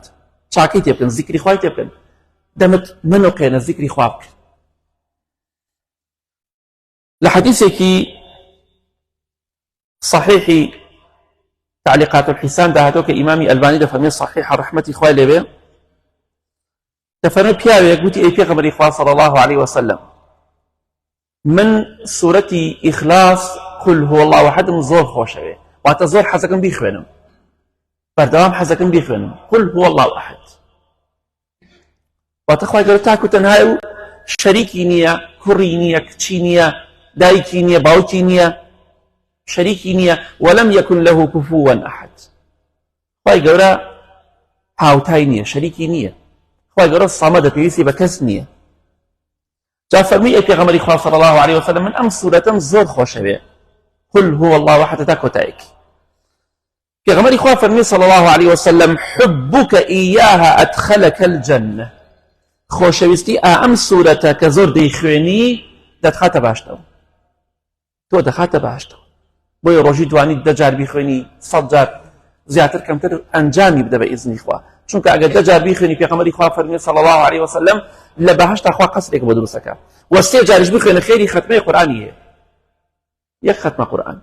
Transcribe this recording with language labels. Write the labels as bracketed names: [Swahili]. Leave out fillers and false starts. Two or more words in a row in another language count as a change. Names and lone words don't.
[Central Kurdish] چاکەی تێ بکەن، زیکری خوای تێ بکەن، دەمت منوقێنە زیکری خوا بکەن. لە حەدیثێکی صحیحی تعلیقات الحسان داهاتەوە کە ئیمامی ئەلبانی دەفەرمێ صحیحە ڕەحمەتی خوای لێبێ، دەفەرمێ پیاوێک گوتی ئەی پێغەمبەری خوا [Arabic] صلی الله عليه وسلم [Central Kurdish] من سوورەتی ئیخلاص [Arabic] قل هو الله [Central Kurdish] احدم زۆر خۆشەوێ، واتە زۆر حەزەکەم بیخوێنم، بەردەوام حەزەکەم بیخوێنم [Arabic] قل هو الله احد. [Central Kurdish] واتە خوای گەورە تاک و تەنها و شەریکی نییە، کوڕی نییە، کچی نییە، دایکی نییە، باوکی نییە، شەریکی نییە، [Arabic] وەلەم یەکن لەه کوفووا ئەحەد. [Central Kurdish] خوای گەورە هاوتای نییە، شەریکی نییە. خوای گەورە سەمەدە، پێویستی بە کەس نییە. جا فەرمووی ئەی پێغەمبەری خوا [Arabic] صلی الله عليه وسلم [Central Kurdish] من ئەم سوورەتەم زۆر خۆشەوێ، [Arabic] قل هو الله احد [Central Kurdish] تا کۆتایەکی. پێغەمبەری خوا فەرمووی [Arabic] صلی الله عليه وسلم حبك إياها أدخلك الجنة. [Central Kurdish] خۆشەویستی ئەم سوورەتە کە زۆر دەیخوێنی دەتخاتە باشتەوە، تۆ دەخاتە باشتەوە. بۆیە ڕۆژی دوانی 10 جار بیخوێنی، 100 جار زیاتر کەمتر ئەنجامی بدە بە ئیزنی خوا. چونکە ئەگەر 10 جار بیخوێنی پێغەمبەری خوا فەرمووی [Arabic] صلی الله عليه وسلم [Central Kurdish] لە بەهەشتا خوا قەسرێک بۆ دروستەکە، و 3 جاریش بخوێنە خێری خەتمەی قورئانی هەیە، 1 خەتمە قورئان.